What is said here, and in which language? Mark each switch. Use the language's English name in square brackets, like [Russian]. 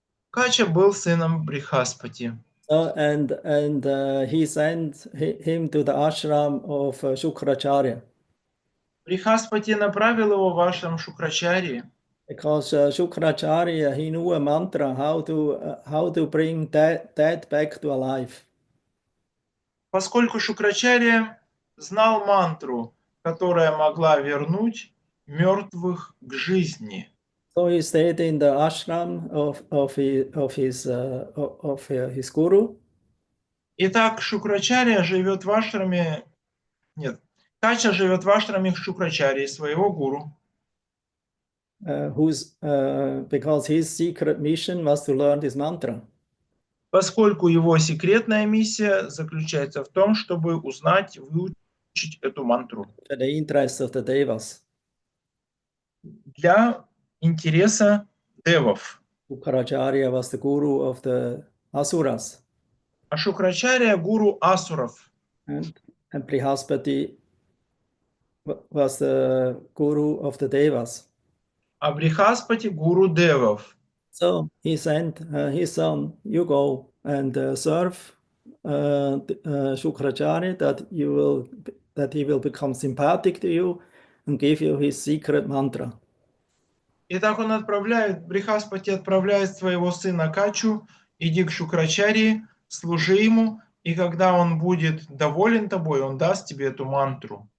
[Russian] Кача был сыном Брихаспати. [English] And he sent him to the ashram of Shukracharya. [Russian] Брихаспати направил его в ашрам Шукрачарьи. [English] Because Shukracharya, he knew a mantra how to bring dead back to alive. [Russian] Поскольку Шукрачарья знал мантру, которая могла вернуть мертвых к жизни. [English] So he stayed in the ashram of his guru. [Russian] Итак, Шукрачарья живет в ашраме... Нет, Кача живет в ашраме Шукрачарьи, своего гуру. [English] Because his secret mission was to learn this mantra. [Russian] Поскольку его секретная миссия заключается в том, чтобы узнать, выучить эту мантру. [English] For the interest of the devas. [Russian] Для интереса девов. [English] Shukracharya was the guru of the asuras. [Russian] А Шукрачарья гуру асуров. [English] And Brihaspati was the guru of the devas. [Russian] А Брихаспати гуру девов. [English] So he sent his son, you go and serve Shukracharya, that he will become sympathetic to you and give you his secret mantra. [Russian] И так он отправляет, Брихаспати отправляет своего сына Качу, иди к Шукрачарьи, служи ему, и когда он будет доволен тобой, он даст тебе эту мантру.